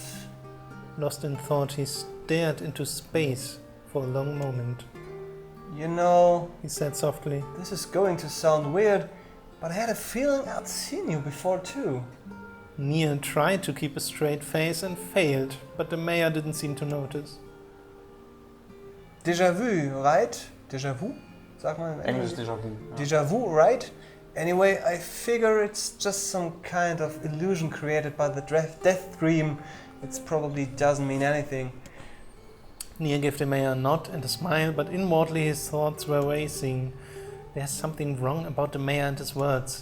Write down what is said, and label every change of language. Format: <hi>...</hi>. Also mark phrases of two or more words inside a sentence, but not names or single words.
<en>Lost in thought, he stared into space for a long moment. You know, he said softly. This is going to sound weird, but I had a feeling I'd seen you before too. Nier tried to keep a straight face and failed, but the mayor didn't seem to notice. Déjà vu, right? Déjà vu?</en> <de>Sag mal in Englisch déjà vu.</de> <en>Déjà vu, right? Anyway, I figure it's just some kind of illusion created by the death dream. It probably doesn't mean anything. Nier gave the mayor a nod and a smile, but inwardly his thoughts were racing. There's something wrong about the mayor and his words.</en>